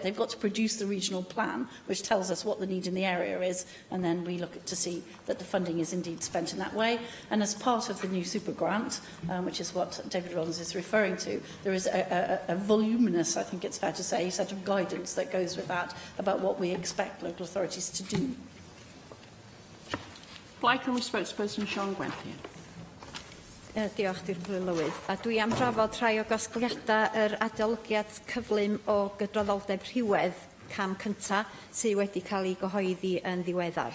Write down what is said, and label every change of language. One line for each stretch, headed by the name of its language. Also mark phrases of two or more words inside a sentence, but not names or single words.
English: They've got to produce the regional plan, which tells us what the need in the area is, and then we look to see that the funding is indeed spent in that way. And as part of the new super grant, which is what David Rawlins is referring to, there is a voluminous, I think it's fair to say, set of guidance that goes with that about what we expect local authorities to do. Blaid Cymru spokesperson Siôn Gwenllian.
Welsh: Diolch, Dirprwy Lywydd. A dwi am drafod rhai o gasgliadau yr adolygiad cyflym o gydraddoldeb rhywedd cam cynta sydd wedi cael ei gyhoeddi yn ddiweddar.